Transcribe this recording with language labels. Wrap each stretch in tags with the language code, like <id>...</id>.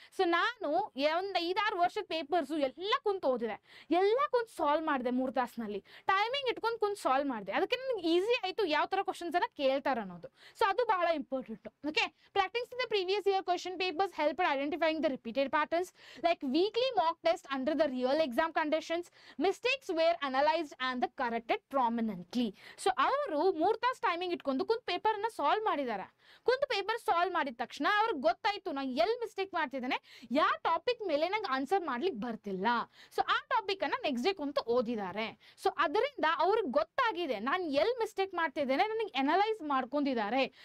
<kn>So ನಾನು ಒಂದ್ 5-6 ವರ್ಷದ ಪೇಪರ್ಸ್ ಎಲ್ಲ ಕುಂತು ಓದಿದೆ, ಎಲ್ಲ ಕುಂತು ಸಾಲ್ವ್ ಮಾಡಿದೆ 3 ತಾಸಿನಲ್ಲಿ, ಟೈಮಿಂಗ್ ಇಟ್ಕೊಂಡು ಕುಂತು ಸಾಲ್ವ್ ಮಾಡಿದೆ, ಅದಕ್ಕೆ ನನಗೆ ಈಸಿ ಆಯ್ತು ಯಾವ ತರ ಕ್ವಶನ್ಸ್ ಅನ್ನ ಕೇಳ್ತಾರ ಅನ್ನೋದು. ಸೊ ಅದು ಬಹಳ important.</kn> <en>Okay, practice in the previous year question papers help identifying the repeated patterns like weekly mock test under the real exam conditions. Mistakes were analyzed and the corrected prominently.</en> <kn>So ಅವರು 3 ತಾಸು timing ಇಟ್ಕೊಂಡು ಕುಂತು paper ಅನ್ನ solve ಮಾಡಿದ್ದಾರೆ. ಕುಂತು paper solve ಮಾಡಿದ ತಕ್ಷಣ ಅವ್ರಿಗೆ ಗೊತ್ತಾಯ್ತು ನಾನು ಎಲ್ಲಿ ಮಿಸ್ಟೇಕ್ ಮಾಡ್ತಿದ್ದೇನೆ, ಯಾವ ಟಾಪಿಕ್ ಮೇಲೆ ನಂಗೆ ಆನ್ಸರ್ ಮಾಡ್ಲಿಕ್ಕೆ ಬರ್ತಿಲ್ಲ. ಸೊ ಆ ಟಾಪಿಕ್ ಅನ್ನ ನೆಕ್ಸ್ಟ್ ಡೇ ಕುಂತು ಓದಿದ್ದಾರೆ. ಸೊ ಅದರಿಂದ ಅವ್ರಿಗೆ ಗೊತ್ತಾಗಿದೆ ನಾನು ಎಲ್ಲಿ ಮಿಸ್ಟೇಕ್ ಮಾಡ್ತಿದ್ದೇನೆ, ನನಗೆ ಅನಲೈಸ್ ಮಾಡ್ಕೊಂಡಿದ್ದಾರೆ.</kn>